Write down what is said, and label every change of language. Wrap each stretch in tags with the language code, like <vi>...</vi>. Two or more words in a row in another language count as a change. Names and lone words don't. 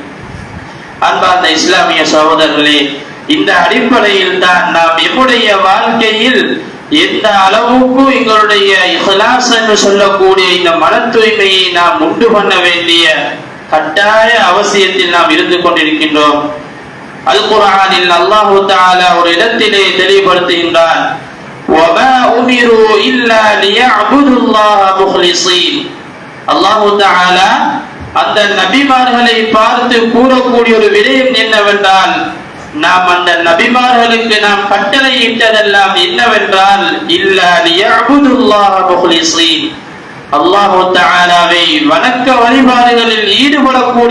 <ta>அன்பார்ந்த இஸ்லாமிய சகோதரர்களே, இந்த அடிப்படையில் தான் நாம் எம்முடைய வாழ்க்கையில் எந்த அளவுக்கு எங்களுடைய இஹ்லாஸ் என்று சொல்லக்கூடிய இந்த மன தூய்மையை நாம் உண்டு பண்ண வேண்டிய கட்டாய அவசியத்தில் நாம் இருந்து கொண்டிருக்கின்றோம். அல் குர்ஆனில் அல்லாஹ் தஆலா ஒரு இடத்திலே தெளிவுபடுத்துகின்றான்,</ta> <ar>وَمَا أُمِرُوا إِلَّا لِيَعْبُدُوا اللَّهَ مُخْلِصِينَ.</ar> <ta>அல்லாஹ் தஆலா அந்த நபிமார்களை பார்த்து கூறக்கூடிய ஒரு விடயம் என்னவென்றால், நாம் அந்த நபிமார்களுக்கு நாம் கட்டளையிட்டதெல்லாம் என்னவென்றால்,</ta> <ar>إلا ليعبدوا الله مخلصين,</ar> <ta>அல்லாஹ் தஆலாவை வணக்க வழிபாடுகளில் ஈடுபடக்கூடிய</ta>